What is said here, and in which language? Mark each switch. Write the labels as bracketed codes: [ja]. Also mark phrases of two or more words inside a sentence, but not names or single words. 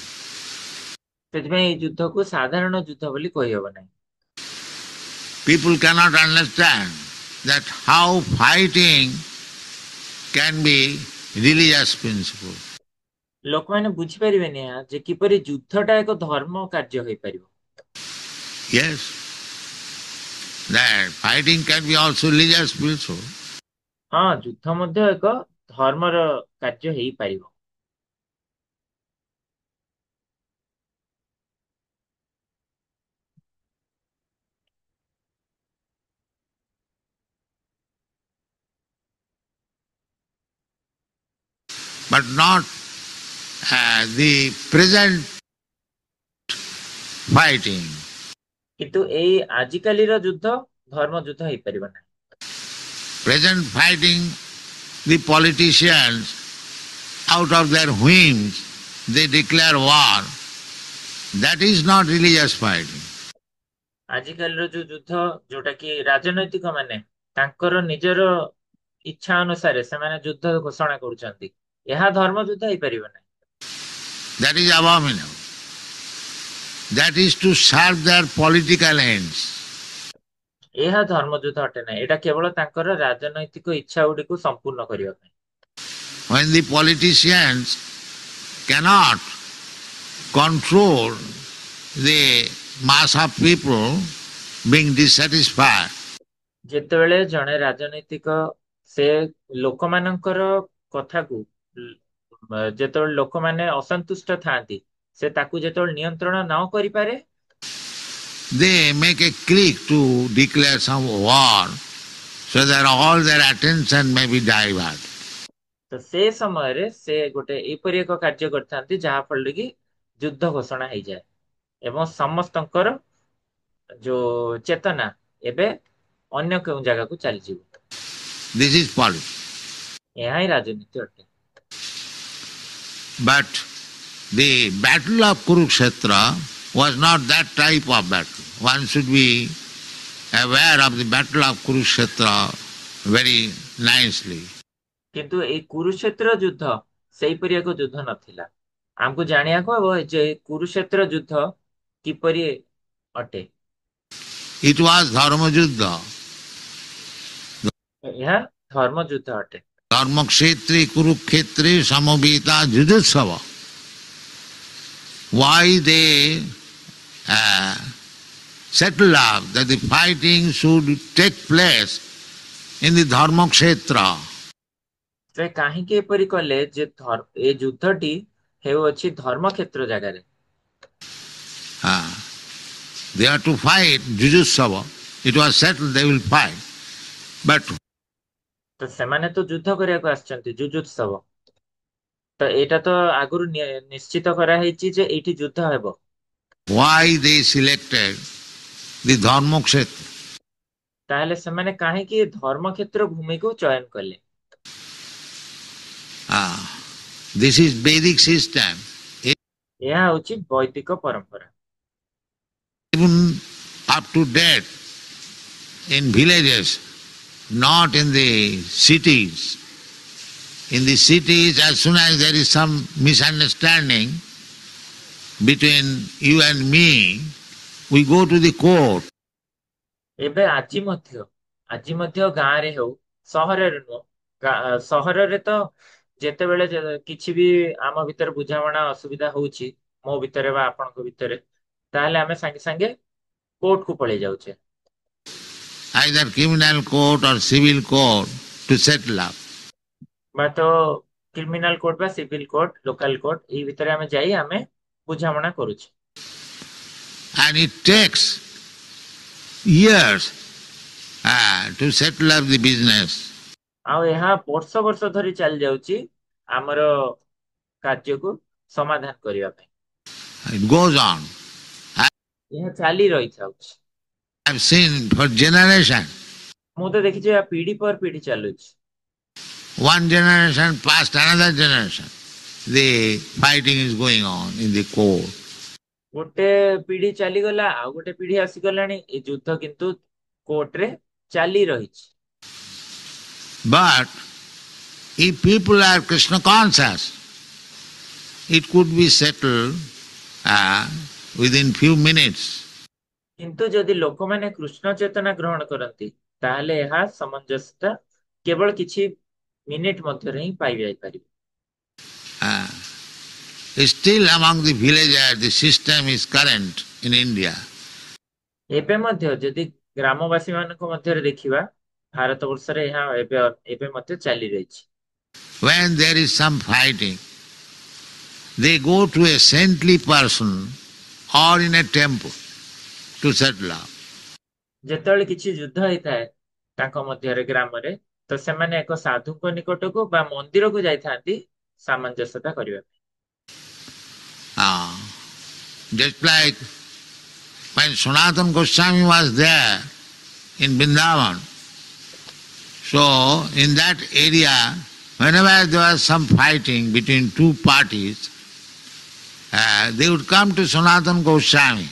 [or] ସେଥିପାଇଁ ଏଇ ଯୁଦ୍ଧକୁ ସାଧାରଣ ଯୁଦ୍ଧ ବୋଲି କହିହେବ ନାହିଁ। [en] People cannot understand that how fighting can be religious principle. [or] ଲୋକମାନେ ବୁଝିପାରିବେନି ଏହା ଯେ କିପରି ଯୁଦ୍ଧଟା ଏକ ଧର୍ମ କାର୍ଯ୍ୟ ହୋଇପାରିବ। [en] Yes, that fighting can be also religious principle. [or] ହଁ, ଯୁଦ୍ଧ ମଧ୍ୟ ଏକ ଧର୍ମର କାର୍ଯ୍ୟ ହେଇପାରିବ। [en] But not the present fighting. [or] କିନ୍ତୁ ଏଇ ଆଜିକାଲିର ଯୁଦ୍ଧ ଧର୍ମ ଯୁଦ୍ଧ ହେଇପାରିବ ନାହିଁ। [en] Present fighting, the politicians, out of their whims, they declare war. That is not religious fighting. [or] ଆଜିକାଲିର ଯୋଉ ଯୁଦ୍ଧ ଯୋଉଟା କି ରାଜନୈତିକ ମାନେ ତାଙ୍କର ନିଜର ଇଚ୍ଛା ଅନୁସାରେ ସେମାନେ ଯୁଦ୍ଧ ଘୋଷଣା କରୁଛନ୍ତି, ଏହା ଧର୍ମ ଯୁଦ୍ଧ ହେଇପାରିବ ନାହିଁ। [en] That is abominable. That is to serve their political ends. [or] ଏହା ଧର୍ମ ଯୁଦ୍ଧ ଅଟେ ନାହିଁ, ଏଇଟା କେବଳ ତାଙ୍କର ରାଜନୈତିକ ଇଚ୍ଛା ଗୁଡିକୁ ସମ୍ପୂର୍ଣ୍ଣ କରିବା ପାଇଁ। [en] When the politicians cannot control the mass of people being dissatisfied, [or] ଯେତେବେଳେ ଜଣେ ରାଜନୈତିକ ସେ ଲୋକମାନଙ୍କର କଥାକୁ ଯେତେବେଳେ ଲୋକମାନେ ଅସନ୍ତୁଷ୍ଟ ଥାଆନ୍ତି ସେ ତାକୁ ଯେତେବେଳେ ନିୟନ୍ତ୍ରଣ ନ କରିପାରେ [en] they make a clique to declare some war so that all their attention may be diverted. [or] ତ ସେ ସମୟରେ ସେ ଗୋଟେ ଏପରି ଏକ କାର୍ଯ୍ୟ କରିଥାନ୍ତି ଯାହା ଫଳରେ କି ଯୁଦ୍ଧ ଘୋଷଣା ହେଇଯାଏ ଏବଂ ସମସ୍ତଙ୍କର ଯୋଉ ଚେତନା ଏବେ ଅନ୍ୟ କେଉଁ ଜାଗାକୁ ଚାଲିଯିବ। [en] This is politics. [or] ଏହା ହିଁ ରାଜନୀତି ଅଟେ। [en] But the battle of Kurukshetra was not that type of battle. One should be aware of the battle of Kurukshetra very nicely. [or] କିନ୍ତୁ ଏଇ କୁରୁକ୍ଷେତ୍ର ଯୁଦ୍ଧ ସେଇପରି ଏକ ଯୁଦ୍ଧ ନଥିଲା। ଆମକୁ ଜାଣିବାକୁ ହବ ଯେ କୁରୁକ୍ଷେତ୍ର ଯୁଦ୍ଧ କିପରି ଅଟେ। [en] It was [or] ଧର୍ମ ଯୁଦ୍ଧ. ଏହା ଧର୍ମ ଯୁଦ୍ଧ ଅଟେ। [sa] धर्म क्षेत्रे कुरुक्षेत्रे समवेता युयुत्सवः. [en] Why they settled up that the fighting should take place in the Dharma Kshetra. [or] ସେ କାହିଁକି ଏପରି କଲେ ଯେ ଏ ଯୁଦ୍ଧଟି ହେଉଅଛି ଧର୍ମ କ୍ଷେତ୍ର ଜାଗାରେ। [en] They are to fight Jujutsava. It was settled they will fight. But [or] ତ ସେମାନେ ତ ଯୁଦ୍ଧ କରିବାକୁ ଆସିଛନ୍ତି ଯୁଜୁତ୍ସବ। ତ ଏଇଟା ତ ଆଗରୁ ନିଶ୍ଚିତ କରାହେଇଛି ଯେ ଏଇଠି ଯୁଦ୍ଧ ହେବ। [en] why they selected the Dharma Kshetra? [or] ତାହେଲେ ସେମାନେ କାହିଁକି ଧର୍ମ କ୍ଷେତ୍ର ଭୂମିକୁ ଚୟନ କଲେ? [en] This is Vedic system. [or] ଏହା ହେଉଛି ବୈଦିକ ପରମ୍ପରା। [en] Even up to date in villages, not in the cities. In the cities, as soon as there is some misunderstanding between you and me, we go to the court. [or] ଏବେ ଆଜି ମଧ୍ୟ ଗାଁରେ ହେଉ ସହରରେ ନୁହଁ ସହରରେ ତ ଯେତେବେଳେ କିଛି ବି ଆମ ଭିତରେ ବୁଝାମଣା ଅସୁବିଧା ହଉଛି ମୋ ଭିତରେ ବା ଆପଣଙ୍କ ଭିତରେ ତାହେଲେ ଆମେ ସାଙ୍ଗେ ସାଙ୍ଗେ କୋର୍ଟ କୁ ପଳେଇ ଯାଉଛେ। [en] Either criminal court or civil court to settle up. [or] ବା ତ [en] criminal court [or] ବା [en] civil court local court [or] ଏଇ ଭିତରେ ଆମେ ଯାଇ ଆମେ ବୁଝାମଣା କରୁଛେ। [en] And it takes years to settle up the business. [or] ଆଉ ଏହା ବର୍ଷ ବର୍ଷ ଧରି ଚାଲି ଯାଉଛି ଆମର କାର୍ଯ୍ୟକୁ ସମାଧାନ କରିବା ପାଇଁ। [en] It goes on. [or] ଏହା ଚାଲି ରହିଥାଉଛି। [en] I've seen for generation. [or] ମୁଁ ତ ଦେଖିଛି ଏହା ପିଢି પર ପିଢି ଚାଲୁଛି। [en] One generation past another generation. The fighting is going on in the court. [or] ଗୋଟେ ପିଢି ଚାଲିଗଲା ଆଉ ଗୋଟେ ପିଢି ଆସିଗଲାଣି ଏ ଯୁଦ୍ଧ କିନ୍ତୁ କୋର୍ଟରେ ଚାଲି ରହିଛି। [en] But if people are Krishna conscious, it could be settled within few minutes. [or] କିନ୍ତୁ ଯଦି ଲୋକମାନେ କୃଷ୍ଣ ଚେତନା ଗ୍ରହଣ କରନ୍ତି ତାହେଲେ ଏହା ସାମଞ୍ଜସ୍ୟତା କେବଳ କିଛି ମିନିଟ ମଧ୍ୟରେ ହିଁ ପାଇଯାଇପାରିବ। [en] Still among the villagers, the system is current in India. [or] ଏବେ ମଧ୍ୟ ଯଦି ଗ୍ରାମବାସୀ ମାନଙ୍କ ମଧ୍ୟରେ ଦେଖିବା ଭାରତ ବର୍ଷରେ ଏହା ଏବେ ମଧ୍ୟ ଚାଲି ରହିଛି। [en] When there is some fighting, they go to a saintly person or in a temple to settle up. [or] ଯେତେବେଳେ କିଛି ଯୁଦ୍ଧ ହେଇଥାଏ ତାଙ୍କ ମଧ୍ୟରେ ଗ୍ରାମରେ ତ ସେମାନେ ଏକ ସାଧୁଙ୍କ ନିକଟକୁ ବା ମନ୍ଦିରକୁ ଯାଇଥାନ୍ତି ସାମଞ୍ଜସ୍ୟତା କରିବା ପାଇଁ। [en] Just like when Sanatana Goswami was there in Vrindavan, so in that area, whenever there was some fighting between two parties, they would come to Sanatana Goswami.